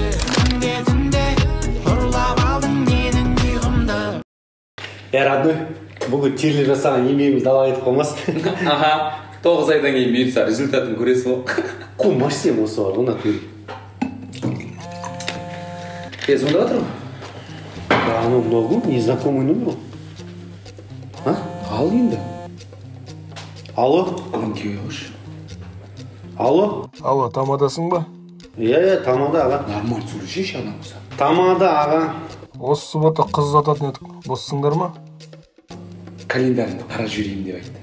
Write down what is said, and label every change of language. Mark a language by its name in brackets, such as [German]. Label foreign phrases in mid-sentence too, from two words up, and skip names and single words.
[Kazakh] Күнде түнде ұрлап алдың менің ұйқымды. Родной, бүгін терлеп жасаған еңбегіміз дала етіп қоймасын. Аха, 9 айдан кейін бұйырса результатын көресің ғой. Қумаш сен осы бар, оны көрейік. Сонда отыр ғой? [Russian] Да, ну много, незнакомый номер. [Kazakh] А? Ал енді. Алло? Өңкей қош. Алло? Алло, тамадасың ба? Иә, тамада аға. Нормально сөйлесейші адам болса. Тамада аға. Осы суббота қыз ұзататын едік. Боссыңдар ма? Календарымды қарап жіберейін деп айтты.